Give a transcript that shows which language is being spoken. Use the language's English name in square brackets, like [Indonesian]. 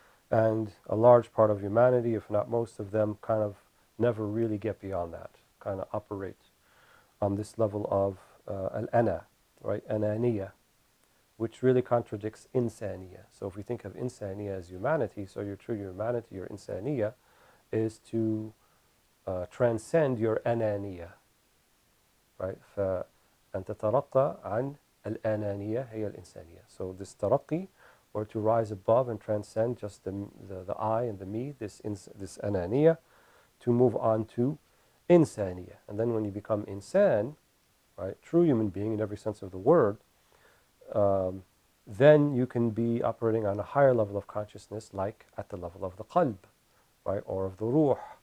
[English] And a large part of humanity, if not most of them, kind of never really get beyond that, kind of operate on this level of al-ana, right? Ananiya, which really contradicts insaniya. So if we think of insaniya as humanity, so your true humanity, your insaniya, is to transcend your ananiya, right? [Arabic] فأن تترقى عن الأنانية هي الإنسانية. [English] So this taraqi, or to rise above and transcend just the I and the me, this ananiya, to move on to insaniya. And then when you become insan, right, true human being in every sense of the word, then you can be operating on a higher level of consciousness, like at the level of the qalb, right, or of the ruh.